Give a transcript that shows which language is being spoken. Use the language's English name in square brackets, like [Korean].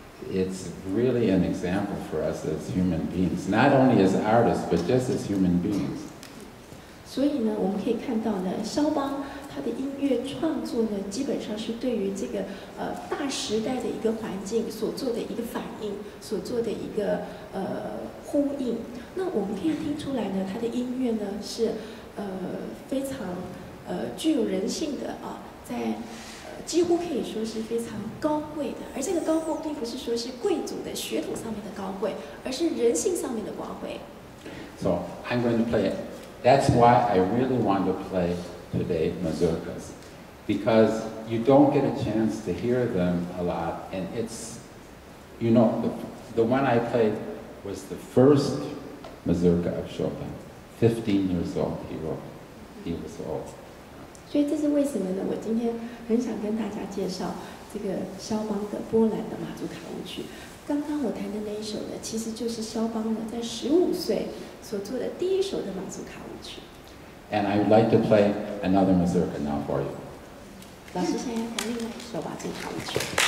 [English] It's really an example for us as human beings, not only as artists, but just as human beings. [Chinese] 所以呢，我们可以看到呢，肖邦他的音乐创作呢，基本上是对于这个大时代的一个环境所做的一个反应，所做的一个呼应。那我们可以听出来呢，他的音乐呢是非常具有人性的啊，在几乎可以说是非常高贵的。而这个高贵并不是说是贵族的血统上面的高贵，而是人性上面的高贵。 [English] So I'm going to play it. That's why I really want to play today mazurkas, because you don't get a chance to hear them a lot, and it's, you know, the one I played was the first mazurka of Chopin. 15 years old he wrote. He was old. [Chinese] 所以这是为什么呢？我今天很想跟大家介绍这个肖邦的波兰的马祖卡舞曲。刚刚我弹的那一首呢，其实就是肖邦呢在15岁所做的第一首的马祖卡舞曲。 [English] And I would like to play another mazurka now for you. [Chinese] 老师现在要弹另外一首马祖卡舞曲。